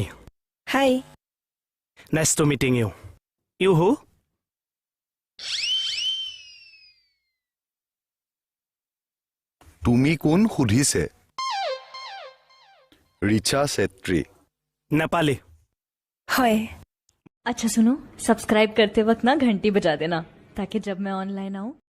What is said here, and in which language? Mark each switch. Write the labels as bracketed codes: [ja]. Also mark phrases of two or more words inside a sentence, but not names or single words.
[en] হাই Nice to meeting you who [as] তুমি কোন সুধিছে ৰিচা চেত্ৰী। নেপালী [hi] हाय। अच्छा सुनो, सब्सक्राइब करते वक्त ना घंटी बजा देना ताकि जब मैं ऑनलाइन आऊँ